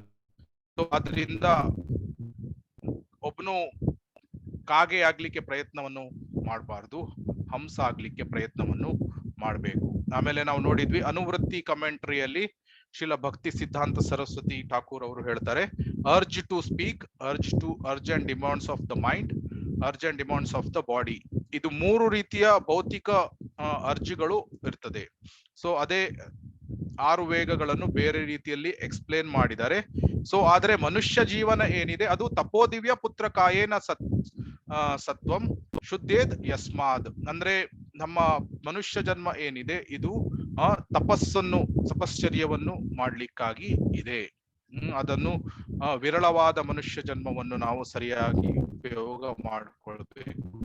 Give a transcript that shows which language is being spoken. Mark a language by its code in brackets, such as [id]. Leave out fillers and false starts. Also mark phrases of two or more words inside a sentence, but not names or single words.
[kn] ಅದರಿಂದ ಒಬ್ಬನು ಕಾಗೆ ಆಗ್ಲಿಕ್ಕೆ ಪ್ರಯತ್ನವನ್ನು ಮಾಡಬಾರ್ದು, ಹಂಸ ಆಗ್ಲಿಕ್ಕೆ ಪ್ರಯತ್ನವನ್ನು ಮಾಡಬೇಕು. ಆಮೇಲೆ ನಾವು ನೋಡಿದ್ವಿ ಅನುವೃತ್ತಿ ಕಮೆಂಟ್ರಿಯಲ್ಲಿ ಶ್ರೀಲ ಭಕ್ತಿ ಸಿದ್ಧಾಂತ ಸರಸ್ವತಿ ಠಾಕೂರ್ ಅವರು ಹೇಳ್ತಾರೆ, [en] urge to speak, urge and demands of the mind, urge and demands of the body. [kn] ಇದು 3 ರೀತಿಯ ಭೌತಿಕ ಅರ್ಜಿಗಳು ಇರ್ತದೆ. ಸೊ ಅದೇ 6 ವೇಗಗಳನ್ನು ಬೇರೆ ರೀತಿಯಲ್ಲಿ ಎಕ್ಸ್ಪ್ಲೇನ್ ಮಾಡಿದ್ದಾರೆ. ಸೊ ಆದ್ರೆ ಮನುಷ್ಯ ಜೀವನ ಏನಿದೆ ಅದು [sa] ತಪೋದಿವ್ಯ ಪುತ್ರ ಕಾಯೇನ ಸತ್ವಂ ಶುದ್ಧೇದ್ ಯಸ್ಮಾದ್. [kn] ಅಂದ್ರೆ ನಮ್ಮ ಮನುಷ್ಯ ಜನ್ಮ ಏನಿದೆ ಇದು ತಪಶ್ಚರ್ಯವನ್ನು ಮಾಡ್ಲಿಕ್ಕಾಗಿ ಇದೆ. ಅದನ್ನು ವಿರಳವಾದ ಮನುಷ್ಯ ಜನ್ಮವನ್ನು ನಾವು ಸರಿಯಾಗಿ ಉಪಯೋಗ ಮಾಡಿಕೊಳ್ಬೇಕು.